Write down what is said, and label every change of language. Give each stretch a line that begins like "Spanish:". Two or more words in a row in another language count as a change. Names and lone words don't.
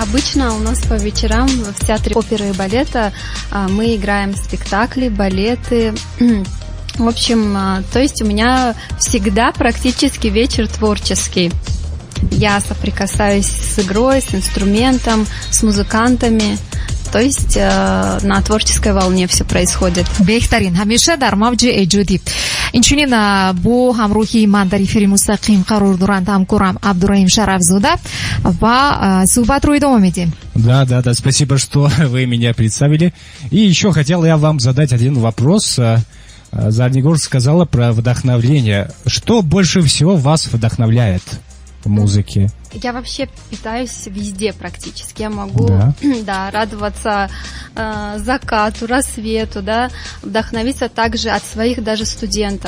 Russian: Обычно у нас по вечерам в театре оперы и балета мы играем спектакли, балеты. В общем, то есть у меня всегда практически вечер творческий. Я соприкасаюсь с игрой, с инструментом, с музыкантами. То есть на творческой волне все происходит.
Tajik: Бехтарин, ҳамеша дар мавҷи эҷодӣ. Инчунин бо ҳамроҳи ман дар эфири мустақим қарор доранд ҳамкорам Абдураим Шарафзода ва суҳбатро идома медиҳем.
Russian: Да, спасибо, что вы меня представили. И еще хотел я вам задать один вопрос. Зарнигор сказала про вдохновление. Что больше всего вас вдохновляет в музыке? Я вообще питаюсь везде практически. Я могу радоваться закату, рассвету, вдохновиться также от своих даже студентов.